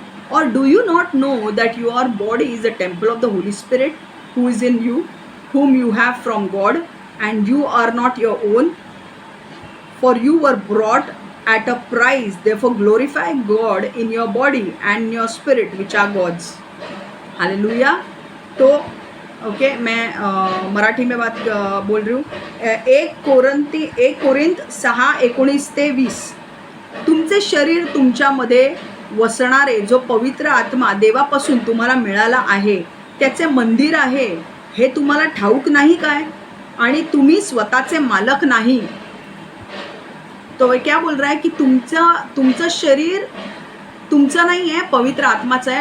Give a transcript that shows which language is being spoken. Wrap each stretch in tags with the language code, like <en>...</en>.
<en>Or do you not know that your body is a temple of the Holy Spirit who is in you, whom you have from God, and you are not your own? For you were bought at a price. Therefore glorify God in your body and your spirit, which are God's. Hallelujah.</en> <hi>तो okay, मैं मराठी में बात बोल रही हूँ। 1 Corinth 6:19-20।</hi> <mr>तुमचे शरीर तुमच्यामध्ये वसणारे जो पवित्र आत्मा देवापासून तुम्हाला मिळाला आहे त्याचे मंदिर आहे हे तुम्हाला ठाऊक नाही काय? आणि तुम्ही स्वतःचे मालक नाही।</mr> <hi>तो क्या बोल रहा है कि</hi> <mr>तुमचं शरीर तुमचं नाही आहे, पवित्र आत्माचं आहे।</mr>